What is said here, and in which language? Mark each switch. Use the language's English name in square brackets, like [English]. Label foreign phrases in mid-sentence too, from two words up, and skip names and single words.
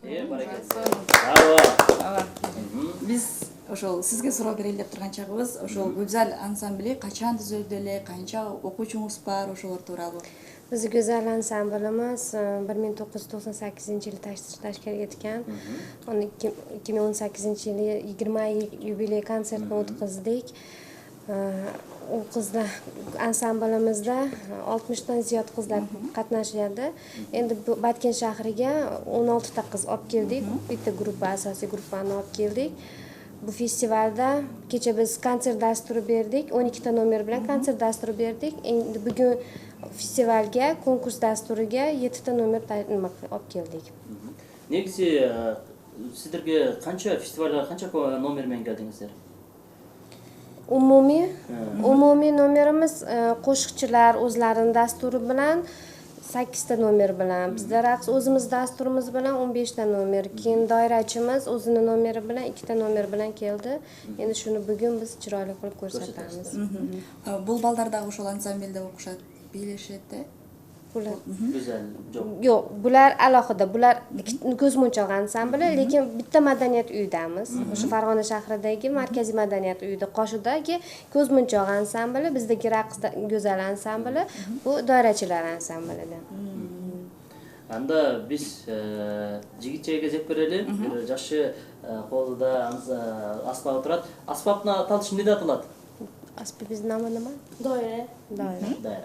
[Kyrgyz] Браво. Ооба. Биз ошол сизге суроо берели деп турган чагыбыз ошол Гүзал ансамбли качан түзүлдү эле, канча окуучуңуз бар, ошолор тууралуу. [Uzbek] Bizi Güzel ansamblimiz 1998-yili tashkil etgan. Uni 2018-yili 20 yubiley konsertini o'tkazdik. U qizlar ansamblimizda 60 dan ziyod qizlar qatnashadi. Endi Batken shahriga 16 ta qiz olib keldik. Bitta gruppa, asosiy gruppani olib keldik. Bu festivalda kecha biz konsert dasturi berdik. 12 ta nomer bilan konsert dasturi berdik. Endi bugun festivalga, konkurs dasturiga 7 ta nomer olib keldik. [Kyrgyz] Негизи сиздерге канча фестивалга канча номер менен келдиңиздер? [Uzbek] Umumiy nomerimiz qo'shiqchilar o'zlarining dasturi bilan 8 ta nomer bilan, bizda raqs o'zimiz dasturimiz bilan 15 ta nomer, keyin doirachimiz o'zining nomeri bilan 2 ta nomer bilan keldi. Endi shuni bugun biz chiroyli qilib ko'rsatamiz. [Kyrgyz] Бул балдар дагы ошол ансамблде окушат, бийлешет да? [Uzbek] Bular Güzel, jo'q. yo'q, bular alohida, bular ko'zmunchoq ansambli, lekin bitta madaniyat uyidamiz. O'sha Farg'ona shahridagi markaziy madaniyat uyida Qoshidagi ko'zmunchoq ansambli, bizdagi raqs go'zal ansambli, bu doirachilar ansamblida. [Kyrgyz] Анда биз жигитчеге зеп берели. Бир жашы колуда аспап турат. Аспапны аталышы эмнеде аталат? [Uzbek] Aspi biz nomi nima? Doira. [Kyrgyz] Дайра.